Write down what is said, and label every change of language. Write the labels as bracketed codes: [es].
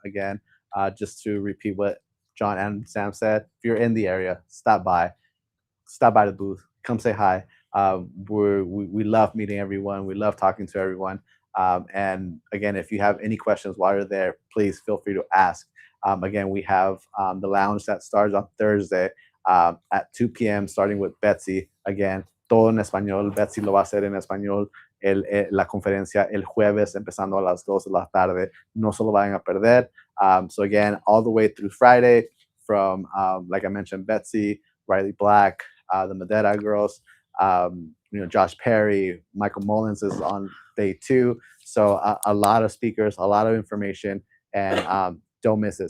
[en] Again, just to repeat what John and Sam said, if you're in the area, stop by the booth, come say hi. We love meeting everyone. We love talking to everyone. And again, if you have any questions while you're there, please feel free to ask. Again, we have the lounge that starts on Thursday at 2 p.m. starting with Betsy. Again, [es] todo en español. Betsy lo va a hacer en español. La conferencia el jueves empezando a las 2 de la tarde. No se lo vayan a perder. [en] So again, all the way through Friday from, like I mentioned, Betsy, Riley Black, the Madera girls, Josh Perry, Michael Mullins is on day 2. So a lot of speakers, a lot of information, and don't miss it.